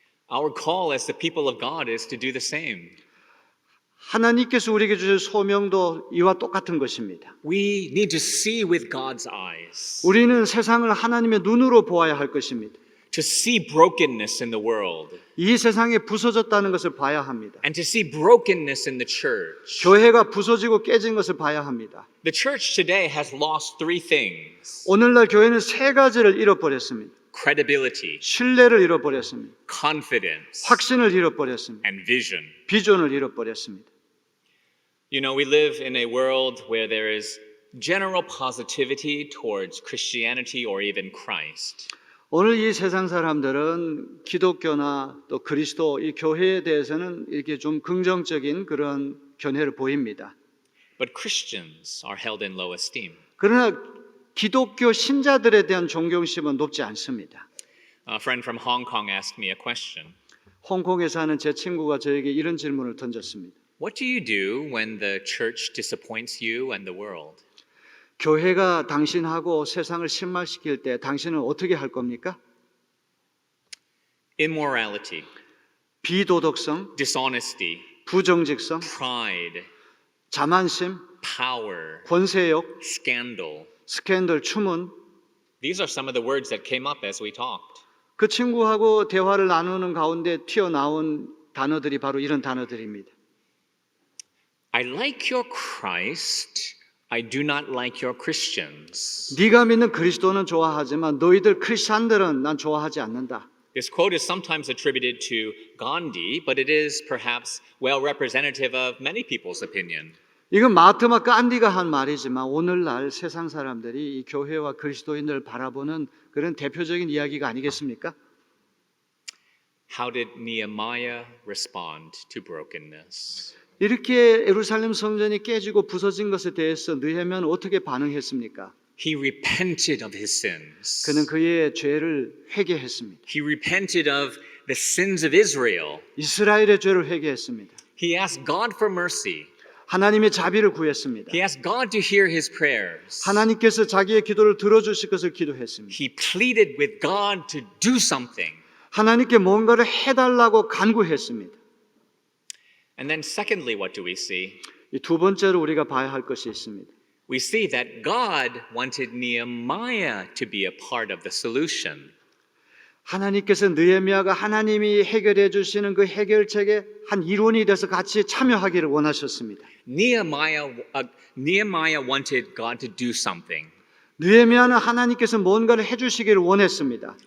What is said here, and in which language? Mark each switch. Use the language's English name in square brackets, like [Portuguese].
[English] Our call as the people of God is to do the same. [Korean] 하나님께서 우리에게 주신 소명도 이와 똑같은 것입니다. [English] We need to see with God's eyes, [Korean] 우리는 세상을 하나님의 눈으로 보아야 할 것입니다. [English] to see brokenness in the world, [Korean] 이 세상에 부서졌다는 것을 봐야 합니다. [English] and to see brokenness in the church. [Korean] 교회가 부서지고 깨진 것을 봐야 합니다. [English] The church today has lost three things: [Korean] 오늘날 교회는 세 가지를 잃어버렸습니다. [English] credibility, [Korean] 신뢰를 잃어버렸습니다. [English] confidence, [Korean] 확신을 잃어버렸습니다. [English] and vision. [Korean] 비전을 잃어버렸습니다. [English] You know, we live in a world where there is general positivity towards Christianity or even Christ. [Korean] 오늘 이 세상 사람들은 기독교나 또 그리스도 이 교회에 대해서는 이렇게 좀 긍정적인 그런 견해를 보입니다. [English] But Christians are held in low esteem. [Korean] 그러나 기독교 신자들에 대한 존경심은 높지 않습니다. [English] A friend from Hong Kong asked me a question. [Korean] 홍콩에 사는 제 친구가 저에게 이런 질문을 던졌습니다. [English] What do you do when the church disappoints you and the world? [Korean] 교회가 당신하고 세상을 실망시킬 때 당신은 어떻게 할 겁니까? [English] Immorality, [Korean] 비도덕성, [English] dishonesty, [Korean] 부정직성, [English] pride, [Korean] 자만심, [English] power, [Korean] 권세욕, [English] scandal. [Korean] 스캔들, 추문. [English] These are some of the words that came up as we talked. [Korean] 그 친구하고 대화를 나누는 가운데 튀어나온 단어들이 바로 이런 단어들입니다. [English] I like your Christ. I do not like your Christians. [Korean] 네가 믿는 그리스도는 좋아하지만 너희들 크리스찬들은 난 좋아하지 않는다. [English] This quote is sometimes attributed to Gandhi, but it is perhaps well representative of many people's opinion. [Korean] 이건 마하트마 간디가 한 말이지만 오늘날 세상 사람들이 이 교회와 그리스도인들을 바라보는 그런 대표적인 이야기가 아니겠습니까? [English] How did Nehemiah respond to brokenness? [Korean] 이렇게 예루살렘 성전이 깨지고 부서진 것에 대해서 느헤미야는 어떻게 반응했습니까? [English] He repented of his sins. [Korean] 그는 그의 죄를 회개했습니다. [English] He repented of the sins of Israel. [Korean] 이스라엘의 죄를 회개했습니다. [English] He asked God for mercy. [Korean] 하나님의 자비를 구했습니다. [English] He asked God to hear his prayers. [Korean] 하나님께서 자기의 기도를 들어주실 것을 기도했습니다. [English] He pleaded with God to do something. [Korean] 하나님께 뭔가를 해달라고 간구했습니다. [English] And then secondly, what do we see? [Korean] 이 두 번째로 우리가 봐야 할 것이 있습니다. [English] We see that God wanted Nehemiah to be a part of the solution. [Korean] 하나님께서 느헤미야가 하나님이 해결해 주시는 그 해결책의 한 일원이 돼서 같이 참여하기를 원하셨습니다. [English] Nehemiah wanted God to do something. [Korean] 느헤미야는 하나님께서 뭔가를 해주시기를 원했습니다.